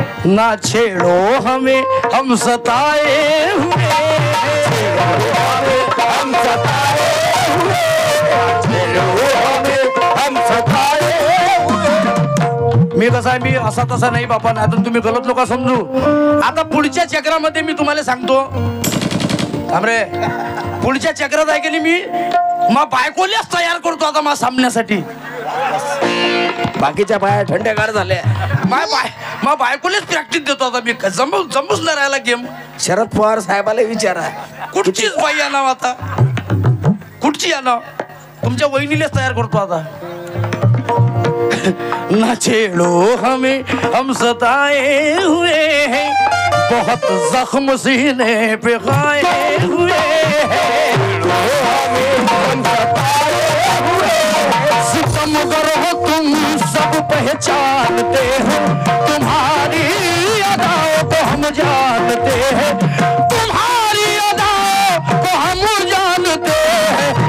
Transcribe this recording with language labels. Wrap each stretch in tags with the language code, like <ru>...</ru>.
<hi>ना छेड़ो हमें, हम सताए हुए, हम सताए हुए, हम सताए हुए.</hi> <mr>मी कसा आहे, मी असा तसा नाही बापा, आता तुम्ही गलत लोक समजू. आता पुढच्या चक्रामध्ये मी तुम्हाला सांगतो रे, पुढच्या चक्रात आहे की मी मग बायकोल्याच तयार करतो आता मला सामन्यासाठी. बाकीच्या बाया थंडगार झाल्या. मग बायकोलेच प्रॅक्टिस देतो आता मी. जमूच नाही राहिला गेम. शरद पवार साहेबाला विचारा, कुठचीच बाई आणावं आता, कुठची आणाव. तुमच्या वहिनीलेच तयार करतो आता.</mr> <hi>ना छेड़ो हमें, हम सताए हुए हैं, बहुत जख्म सीने पे खाए हुए हैं. हम सताए हुए, सितमगर हो तुम सब पहचानते हो, तुम्हारी अदाओं को हम जानते हैं, तुम्हारी अदाओं को हम जानते हैं.</hi>